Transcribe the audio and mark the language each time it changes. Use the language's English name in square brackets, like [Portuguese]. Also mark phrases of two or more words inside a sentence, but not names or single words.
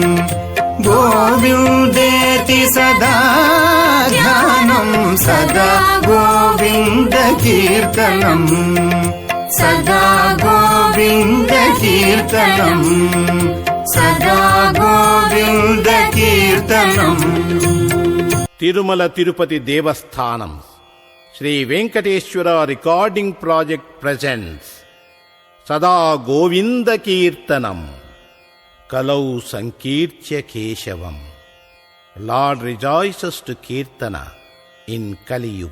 [Sanskrit] गोविन्देति सदा ध्यानं सदा गोविन्दकीर्तनम् सदा गोविन्दकीर्तनम् सदा गोविन्दकीर्तनम् [Telugu] తిరుమల తిరుపతి దేవస్థానం శ్రీ వెంకటేశ్వర రికార్డింగ్ ప్రాజెక్ట్ ప్రెజెంట్స్ [Sanskrit] సదా గోవింద కీర్తనం కలౌ సంకీర్త్య కేశవం. [English] Lord rejoices to kirtana in Kaliyuga.